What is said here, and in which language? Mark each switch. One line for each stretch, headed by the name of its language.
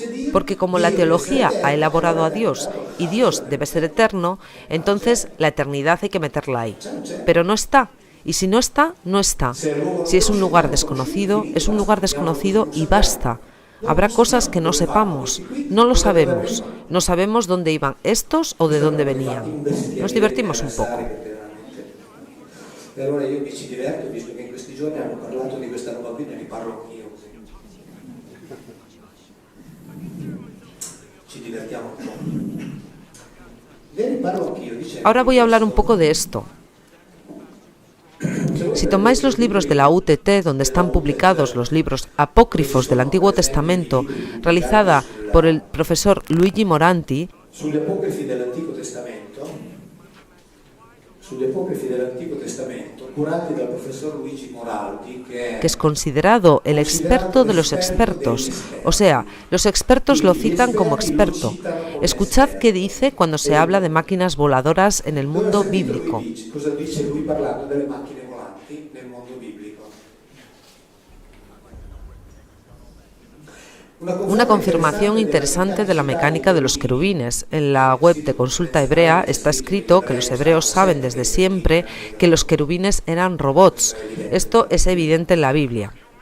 Spanish: Porque como la teología ha elaborado a Dios y Dios debe ser eterno, entonces la eternidad hay que meterla ahí. Pero no está. Y si no está, no está. Si es un lugar desconocido, es un lugar desconocido y basta. Habrá cosas que no sepamos, no lo sabemos, no sabemos dónde iban estos o de dónde venían. Nos divertimos un poco.
Italian: E allora io mi ci diverto, visto che in questi giorni hanno parlato di questa nuova Bibbia, ne parlo anch'io. Ci divertiamo un po'. Ve ne parlo anch'io, dice.
Spanish: Ahora voy a hablar un poco de esto. Si tomáis los libros de la UTT, donde están publicados los libros apócrifos del Antiguo Testamento, realizada por el profesor Luigi Moranti,
Italian: Sugli apocrifi dell'Antico Testamento, curati dal profesor Luigi Moranti,
Spanish: que es considerado el experto de los expertos, o sea, los expertos lo citan como experto. Escuchad qué dice cuando se habla de máquinas voladoras en el mundo bíblico.
Italian: Cosa dice lui parlando delle macchine volanti nel mondo biblico?
Spanish: Una confirmación interesante de la mecánica de los querubines. En la web de Consulta Hebrea está escrito que los hebreos saben desde siempre que los querubines eran robots. Esto es evidente en la Biblia.